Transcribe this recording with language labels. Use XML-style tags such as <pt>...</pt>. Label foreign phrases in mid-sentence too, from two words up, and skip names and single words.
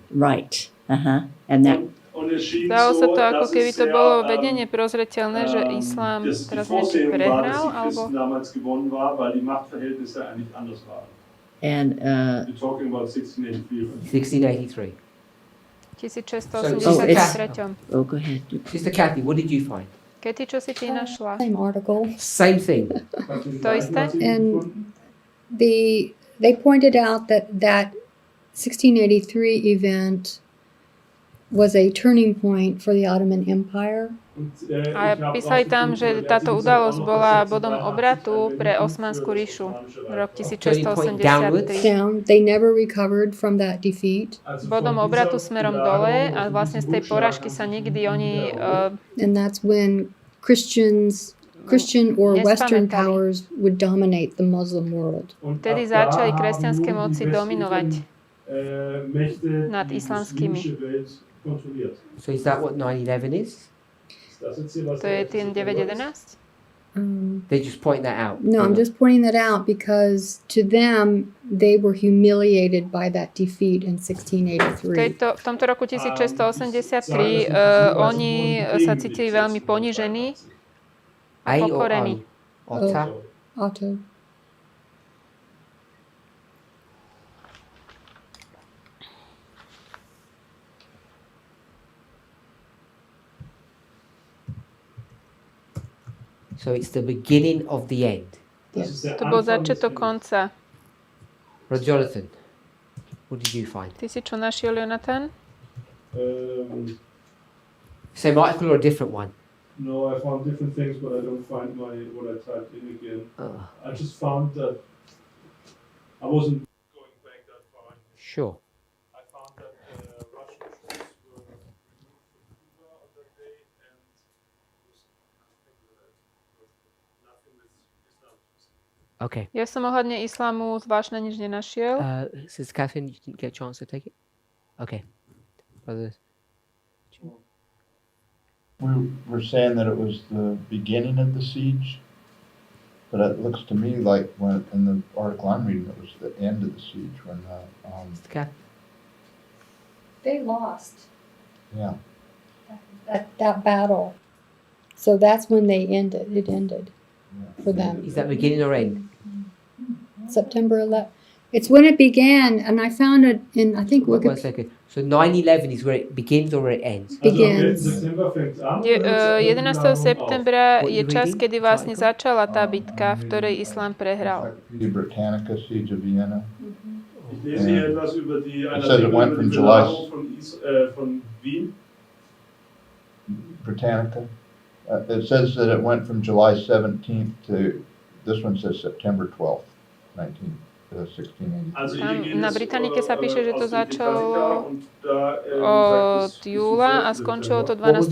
<en>right, and that</en> <de>und es schien</de> <sk>zdalo sa</sk> <en>so,</en> <sk>to, ako</sk> <de>dass</de> <sk>keby</sk> <de>es</de> <sk>to</sk> <de>sehr,</de> <sk>bolo vedenie prozreteľné, že islám</sk> <de>dass die</de> <sk>teraz niečo</sk> <de>Vorsehung war, dass</de> <sk>prehral,</sk> <de>die</de> <sk>alebo...</sk> <de>Christen damals gewonnen war, weil die Machtverhältnisse eigentlich anders waren.</de> <en>and We're talking about 1683. 1683. 1683. oh, go ahead. Sister Kathy, what did you find?</en> <sk>Katy, čo si ty našla?</sk> <en>Same article. Same thing.</en> <sk>To isté?</sk> <en>And they pointed out that 1683 event was a turning point for the Ottoman Empire.</en> <sk>A písali tam, že táto udalosť bola bodom obratu pre Osmanskú ríšu rok 1683.</sk> <en>Down, they never recovered from that defeat.</en> <sk>Bodom obratu smerom dole a vlastne z tej porážky sa nikdy oni</sk> <en>And that's when Christian or Western powers would dominate the Muslim world.</en> <sk>vtedy začali kresťanské moci dominovať nad islamskými.</sk> <en>So is that what 9/11 is?</en> <sk>To je ten 9.11?</sk> <en>They just point that out. No, I'm just pointing that out because to them, they were humiliated by that defeat in 1683.</en> <sk>V tomto roku 1683 oni sa cítili veľmi ponížení a</sk> <en>A or</en> <sk>pokorení. O? Ota? Otto.</sk> <en>So it's the beginning of the end.</en> <sk>To bol začiatok konca.</sk> <en>Brother Jonathan, what did you find?</en> <sk>Ty si čo našiel, Jonathan?</sk> <en>Same article or a different one? No, I found different things, but I don't find what I typed in again. I just found that I wasn't going back that far. Sure. I found that Russian troops were removed from Cuba on that day, and nothing with Islam. Okay.</en> <sk>Ja som ohľadne islamu zvláštne nič nenašiel.</sk> <en>Sister Catherine, you didn't get a chance to take it? Okay. Brothers. We were saying that it was the beginning of the siege, but it looks to me like when in the article I'm reading, it was the end of the siege when Okay. They lost yeah. that battle. So that's when they ended. It ended for them. Is that beginning or end? September 11th. It's when it began, and I found it in, I think, One Wikipedia. second. So 9/11 is where it begins or where it ends? Begins.</en> <de>September fängt an. 11.</de> <sk>septembra</sk> <en>What</en> <sk>je</sk> <en>you</en> <sk>čas,</sk> <en>reading?</en> <sk>kedy vlastne</sk> <en>Article?</en> <sk>začala tá bitka, v ktorej Islám prehral.</sk> <en>Encyclopedia Britannica, Siege of Vienna.</en> <de>Ich lese hier etwas über die</de> <en>says it went from July-</en> <de>von Wien.</de> <en>Britannica. It says that it went from July 17th to, this one says September 12th, 1680.</en> <sk>Tam na Britanike sa píše, že to začalo od júla a skončilo to 12.</sk>